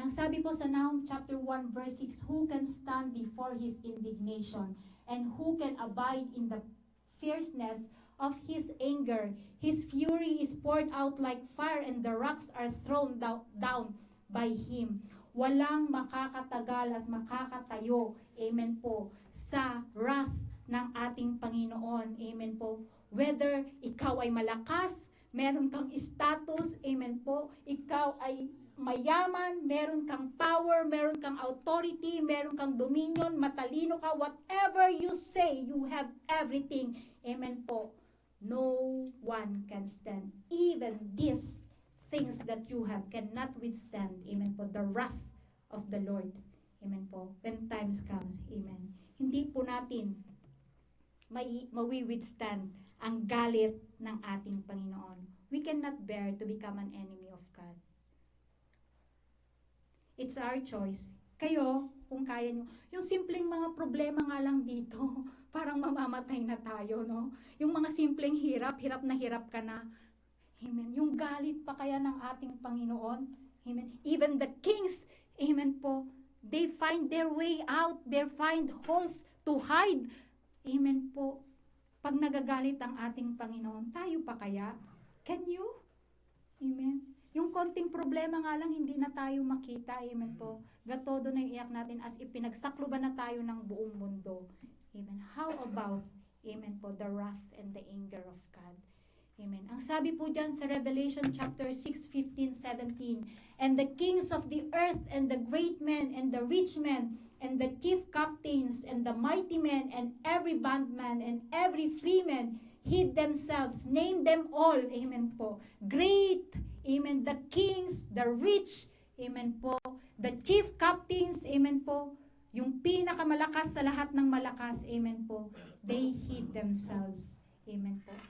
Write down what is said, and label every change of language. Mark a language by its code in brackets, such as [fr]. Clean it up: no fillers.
[tl] Ang sabi po sa [en] Nahum chapter 1 verse 6, who can stand before His indignation? And who can abide in the fierceness of His anger? His fury is poured out like fire, and the rocks are thrown down by Him. [tl] Walang makakatagal at makakatayo, amen po, sa wrath ng ating Panginoon, amen po. Whether ikaw ay malakas, meron kang status, amen po, ikaw ay mayaman, meron kang power, meron kang authority, meron kang dominion, matalino ka, [en] whatever you say, you have everything, [tl] amen po. [en] No one can stand. Even these things that you have cannot withstand, amen po, the wrath of the Lord, amen po, when times comes, amen. [tl] Hindi po natin mawi-withstand ang galit ng ating Panginoon. [en] We cannot bear to become an enemy of God. It's our choice. [tl] Kayo, kung kaya nyo, yung simpleng mga problema nga lang dito, parang mamamatay na tayo, no? Yung mga simpleng hirap na hirap ka na. Amen. Yung galit pa kaya ng ating Panginoon. Amen. [en] Even the kings, amen po, they find their way out, they find holes to hide. Amen po. [tl] Pag nagagalit ang ating Panginoon, tayo pa kaya? [en] Can you? [tl] Amen. Yung konting problema nga lang, hindi na tayo makita. Amen po. Gatodo na iyak natin as ipinagsakloban na tayo ng buong mundo. Amen. [en] How about, amen po, the wrath and the anger of God? Amen. Ang sabi po dyan sa Revelation chapter 6, 15, 17, and the kings of the earth and the great men and the rich men and the chief captains and the mighty men and every bondman and every freeman hid themselves, name them all, amen po, great, amen, the kings, the rich, amen po, the chief captains, amen po, [tl] yung pinakamalakas sa lahat ng malakas, [en] amen po, they hid themselves, amen po.